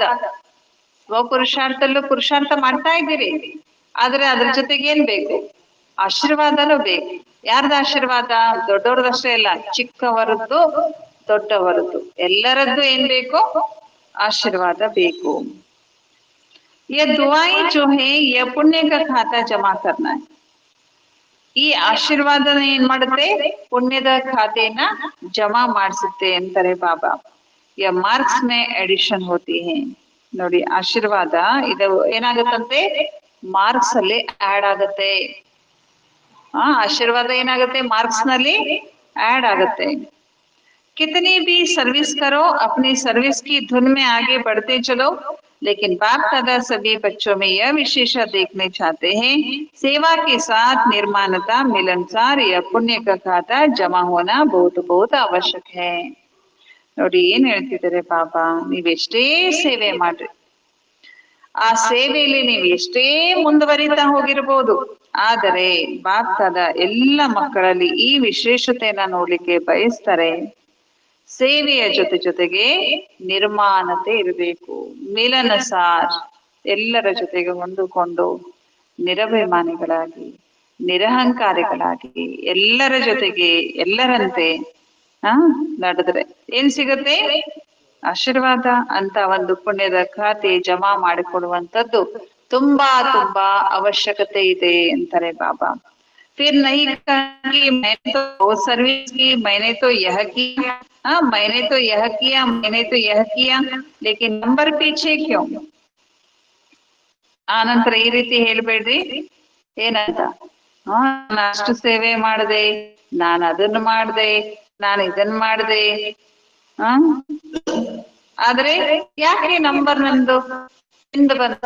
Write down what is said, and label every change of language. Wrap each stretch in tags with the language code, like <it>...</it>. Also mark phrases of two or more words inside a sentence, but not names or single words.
<kn>ಸ್ವಪುರುಷಾರ್ಥಲ್ಲೂ ಪುರುಷಾರ್ಥ ಮಾಡ್ತಾ ಇದ್ದೀರಿ, ಆದ್ರೆ ಅದ್ರ ಜೊತೆಗೆ ಏನ್ ಬೇಕು, ಆಶೀರ್ವಾದನೂ ಬೇಕು. ಯಾರ್ದ ಆಶೀರ್ವಾದ, ದೊಡ್ಡವ್ರದಷ್ಟೇ ಇಲ್ಲ, ಚಿಕ್ಕವರದ್ದು ದೊಡ್ಡವರದ್ದು ಎಲ್ಲರದ್ದು ಏನ್ ಬೇಕು, ಆಶೀರ್ವಾದ ಬೇಕು.</kn> <hi>ये दुआएं जो है ये पुण्य का खाता जमा करना है.</hi> <kn>ಈ ಆಶೀರ್ವಾದನ ಏನ್ ಮಾಡುತ್ತೆ, ಪುಣ್ಯದ ಖಾತೆಯನ್ನ ಜಮಾ ಮಾಡಿಸುತ್ತೆ ಅಂತಾರೆ ಬಾಬಾ.</kn> <hi>ये मार्क्स में एडिशन होती है.</hi> <kn>ನೋಡಿ, ಆಶೀರ್ವಾದ ಇದು ಏನಾಗತ್ತಂತೆ, ಮಾರ್ಕ್ಸ್ ಅಲ್ಲಿ ಆಡ್ ಆಗತ್ತೆ. ಆಶೀರ್ವಾದ ಏನಾಗುತ್ತೆ, ಮಾರ್ಕ್ಸ್ ನಲ್ಲಿ ಆಡ್ ಆಗತ್ತೆ।</kn> <hi>कितनी भी सर्विस करो, अपनी सर्विस की धुन में आगे बढ़ते चलो, लेकिन बाप दादा सभी बच्चों में यह विशेषता देखने चाहते हैं, सेवा के साथ निर्माणता, मिलनसार या पुण्य का खाता जमा होना बहुत बहुत आवश्यक है।</hi> <kn>ನೋಡಿ ಏನ್ ಹೇಳ್ತಿದ್ದಾರೆ ಬಾಬಾ, ನೀವೆಷ್ಟೇ ಸೇವೆ ಮಾಡ್ರಿ, ಆ ಸೇವೆಯಲ್ಲಿ ನೀವು ಎಷ್ಟೇ ಮುಂದುವರಿತಾ ಹೋಗಿರ್ಬೋದು, ಆದರೆ ಬಾಪ್ತಾದ ಎಲ್ಲ ಮಕ್ಕಳಲ್ಲಿ ಈ ವಿಶೇಷತೆಯನ್ನ ನೋಡ್ಲಿಕ್ಕೆ ಬಯಸ್ತಾರೆ. ಸೇವೆಯ ಜೊತೆ ಜೊತೆಗೆ ನಿರ್ಮಾಣತೆ ಇರಬೇಕು, ಮಿಲನಸಾರ್, ಎಲ್ಲರ ಜೊತೆಗೆ ಹೊಂದಿಕೊಂಡು ನಿರಭಿಮಾನಿಗಳಾಗಿ ನಿರಹಂಕಾರಿಗಳಾಗಿ ಎಲ್ಲರ ಜೊತೆಗೆ ಎಲ್ಲರಂತೆ ನಡೆದ್ರೆ ಏನ್ ಸಿಗುತ್ತೆ, ಆಶೀರ್ವಾದ ಅಂತ ಒಂದು ಪುಣ್ಯದ ಖಾತೆ ಜಮಾ ಮಾಡಿಕೊಡುವಂತದ್ದು ತುಂಬಾ ತುಂಬಾ ಅವಶ್ಯಕತೆ ಇದೆ ಅಂತಾರೆ ಬಾಬಾ.</kn> <hi>फिर नहीं कि मैंने तो सर्विस की, मैंने तो यह किया, मैंने तो यह किया, मैंने तो यह किया, लेकिन नंबर पीछे क्यों?</hi> <kn>ಆನಂತರ ಈ ರೀತಿ ಹೇಳ್ಬೇಡ್ರಿ, ಏನಂತ, ನಾನು ಅಷ್ಟು ಸೇವೆ ಮಾಡಿದೆ, ನಾನು ಅದನ್ನ ಮಾಡಿದೆ, ನಾನು ಇದನ್ ಮಾಡಿದೆ, ಆದ್ರೆ ಯಾಕೆ ನಂಬರ್ ನಂದು ಹಿಂದೆ ಬಂತು?</kn>